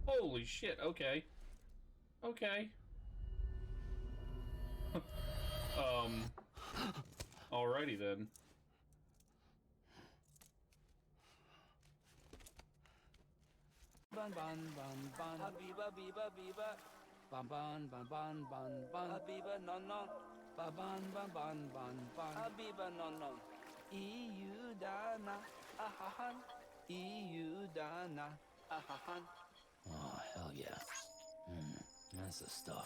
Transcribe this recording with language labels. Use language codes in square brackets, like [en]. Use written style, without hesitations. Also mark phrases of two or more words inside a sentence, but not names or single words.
[en] Holy shit, okay. Okay. Alrighty then. Bun bun bun bun Habiba biba biba Bun bun bun bun bun bun Habiba non non Bun bun bun bun bun bun Habiba non non EU dana ahahan EU dana ahahan. Oh hell yeah. That's the stuff.